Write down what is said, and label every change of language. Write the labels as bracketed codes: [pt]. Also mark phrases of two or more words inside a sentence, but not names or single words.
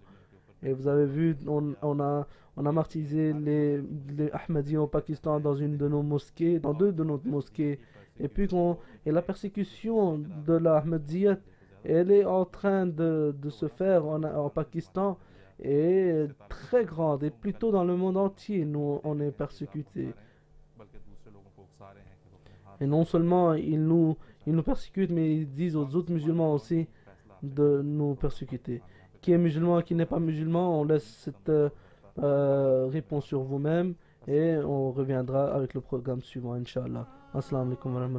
[fr] Et vous avez vu, on a martyrisé les Ahmadis au Pakistan dans une de nos mosquées, dans deux de nos mosquées. Et puis la persécution de l'Ahmadiyyat, elle est en train de se faire en Pakistan et est très grande. Et plutôt dans le monde entier, nous, on est persécutés. [ur] بلکہ دوسرے لوگوں کو اکسا رہے ہیں کہ وہ اپنے ہاتھ [fr] Et non seulement ils nous persécutent, mais ils disent aux autres musulmans aussi de nous persécuter. Qui est musulman, qui n'est pas musulman, on laisse cette réponse sur vous-même et on reviendra avec le programme suivant, Inch'Allah. [ar] السلام عليكم ورحمة الله.